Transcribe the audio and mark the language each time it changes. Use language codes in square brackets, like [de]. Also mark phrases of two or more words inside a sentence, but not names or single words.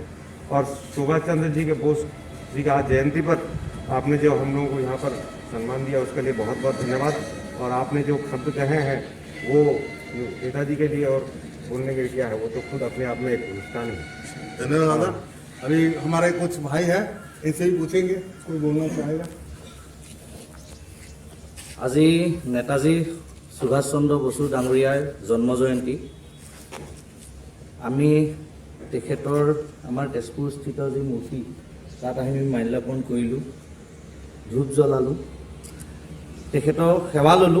[hi] और सुभाष चंद्र जी के बोस जी का आज जयंती पर आपने जो हम लोगों को यहाँ पर सम्मान दिया उसके लिए बहुत बहुत धन्यवाद। और आपने जो शब्द कहे हैं वो नेताजी के लिए और बोलने के लिए किया है वो तो खुद अपने आप में एक हिंदुस्तानी है। धन्यवाद दादा। अभी हमारे कुछ भाई हैं, इनसे भी पूछेंगे, कोई बोलना चाहेगा। [as] আজি নেতাজী সুভাষ চন্দ্ৰ বসু ডাঙৰীয়াৰ জন্ম জয়ন্তী। আমি তেখেতৰ আমাৰ তেজপুৰস্থিত যি মূৰ্তি তাত আমি মাল্যাৰ্পণ কৰিলোঁ, ধূপ জ্বলালোঁ, তেখেতৰ সেৱা ল'লোঁ।